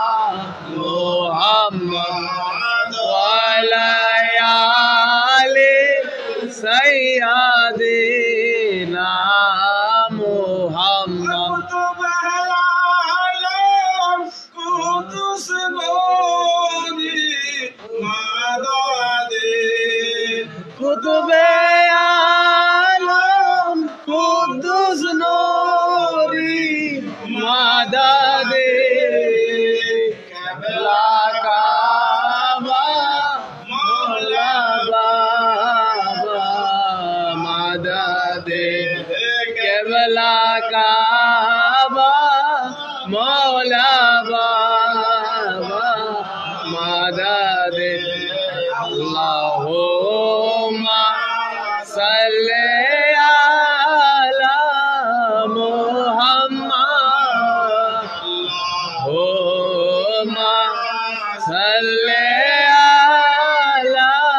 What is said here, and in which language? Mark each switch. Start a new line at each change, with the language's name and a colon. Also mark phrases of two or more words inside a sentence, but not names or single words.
Arabic: محمد ليالي سيدنا محمد
Urdu: قطب عالم قدوس نوری مدد قبلہ کعبہ مولا بابا مدد قبلہ کعبہ مولا بابا مدد
Arabic: اللهم صل على محمد هم صل على